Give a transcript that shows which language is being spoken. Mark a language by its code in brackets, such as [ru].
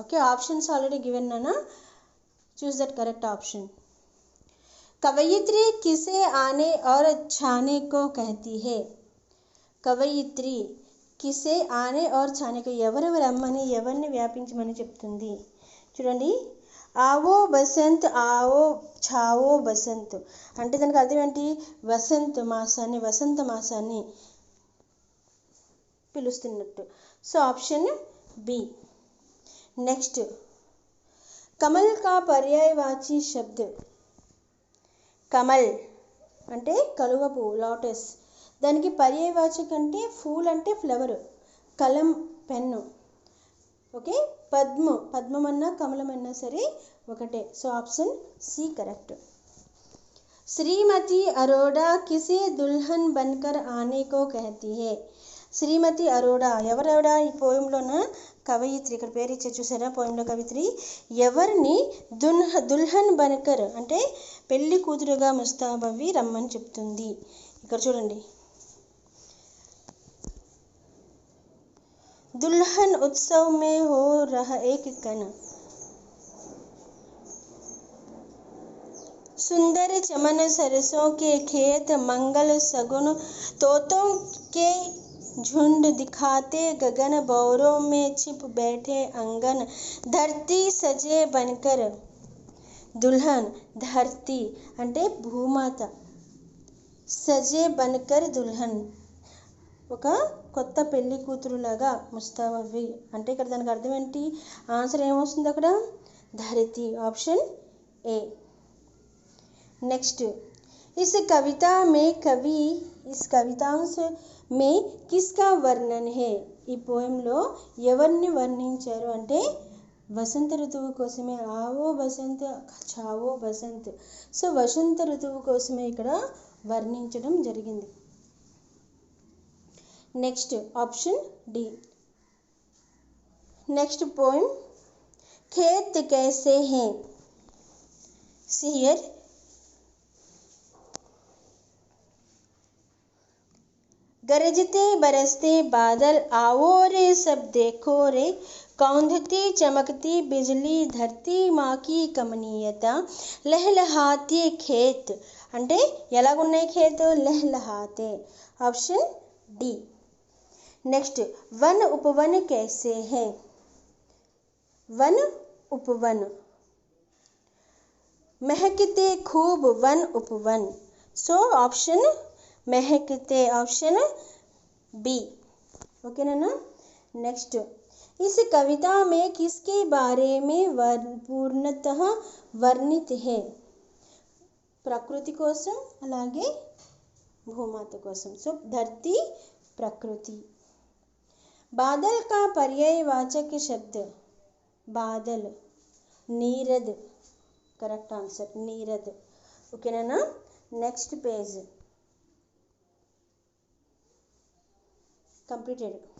[en] Okay, options already given है ना, choose that correct option. [hi] कवयित्री किसे आने और छाने को कहती है, कवयित्री కిసే ఆనే और छाने को [te] ఎవరెవరు రమ్మని ఎవరిని వ్యాపించమని చెప్తుంది. చూడండి, [hi] ఆవో బసంత్, ఆవో ఛావో బసంత్ [te] అంటే దానికి అర్థం ఏంటి, వసంత మాసాన్ని పిలుస్తున్నట్టు. So option B. Next, [hi] Kamal కా పర్యాయవాచి శబ్ద్, [te] కమల్ అంటే కలువ పువ్వు, లోటస్, దానికి పర్యాయవాచకం అంటే ఫూల్ అంటే ఫ్లవర్, కలం పెన్ను. ఓకే, పద్మం అన్నా కమలం అన్నా సరే ఒకటే. [en] So option C correct. [hi] Shrimati Arora किसे दुल्हन बनकर आने को कहती है? [te] శ్రీమతి అరోడా ఎవరెవడా ఈ పోయంలోన కవయిత్రి, ఇక్కడ పేరు ఇచ్చే చూసారా పోయంలో కవిత్రి, ఎవరిని [hi] దుల్హన్ బన్కర్ [te] అంటే పెళ్లి కూతురుగా ముస్తాబవ్వి రమ్మని చెప్తుంది. ఇక్కడ చూడండి, [hi] दुल्हन उत्सव में हो रहा एक कण, सुंदर चमन सरसों के खेत, मंगल सगुन तोतों के झुंड दिखाते गगन, भौरों में छिप बैठे अंगन, धरती सजे बनकर. दुल्हन धरती [te] అంటే భూమాత, [hi] సజే బన్కర్ దుల్హన్ [te] ఒక కొత్త పెళ్లి కూతురులాగా ముస్తాబవ్వి అంటే ఇక్కడ దానికి అర్థం ఏంటి? ఆన్సర్ ఏమొస్తుంది అక్కడ? ధరతి. Option ఏ. [hi] నెక్స్ట్, इस कविता में कवि इस कवितांश में किसका वर्णन है? [te] ఈ పోయంలో ఎవరిని వర్ణించారు అంటే వసంత ఋతువు కోసమే. [hi] ఆవో బసంత్ చావో బసంత్. [te] సో వసంత ఋతువు కోసమే ఇక్కడ వర్ణించడం జరిగింది. [en] Next option D. Next poem [hi] खेत कैसे हैं. सियर गरजते बरसते बादल, आओ रे सब देखो रे, कौंधती चमकती बिजली, धरती माँ की कमनीयता, लहलहाते खेत [te] అంటే ఎలాగున్నాయి ఖేత్? [en] లహలహాతే. Option D. [hi] నెక్స్ట్, वन उपवन कैसे हैं. वन उपवन महकते खूब वन उपवन. [en] So option महकते. Option B. Okay ना. [hi] नेक्स्ट, इस कविता में किसके बारे में पूर्णतः वर्णित है? [te] ప్రకృతి కోసం అలాగే భూమాత కోసం. [hi] సో ధरती प्रकृति. बादल का पर्यायवाचक शब्द बादल. नीरद. [en] Correct answer नीरद. [te] ఓకేనా. [en] Next page completed.